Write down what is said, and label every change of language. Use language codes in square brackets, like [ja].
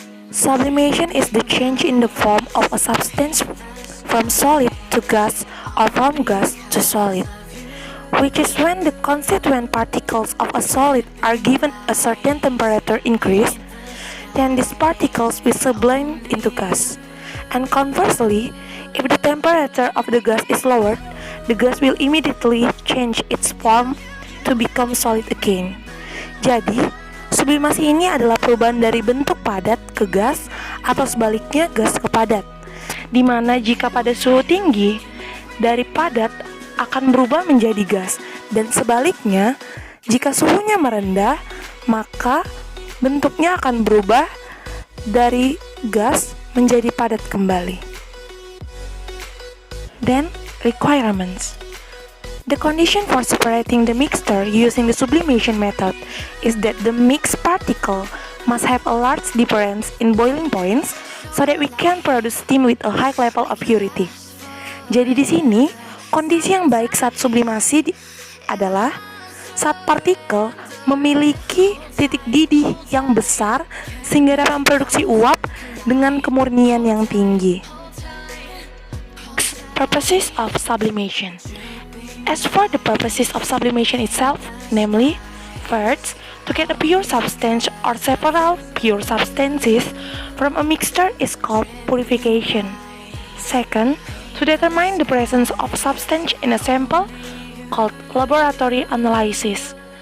[en] Sublimation is the change in the form of a substance from solid to gas or from gas to solid, which is when the constituent particles of a solid are given a certain temperature increase, then these particles will sublimate into gas. And conversely, if the temperature of the gas is lowered, the gas will immediately change its form to become solid again. [id] Jadi, sublimasi ini adalah perubahan dari bentuk padat ke gas atau sebaliknya gas ke padat, di mana jika pada suhu tinggi, dari padat akan berubah menjadi gas, dan sebaliknya, jika suhunya merendah, maka bentuknya akan berubah dari gas menjadi padat kembali. [en] Then, requirements. The condition for separating the mixture using the sublimation method is that the mixed particle must have a large difference in boiling points so that we can produce steam with a high level of purity. [id] Jadi di sini, kondisi yang baik saat sublimasi adalah saat partikel memiliki titik didih yang besar sehingga dapat memproduksi uap dengan kemurnian yang tinggi. [en] Purposes of sublimation. As for the purposes of sublimation itself, namely, first, to get a pure substance or several pure substances from a mixture is called purification. Second, to determine the presence of substance in a sample called laboratory analysis.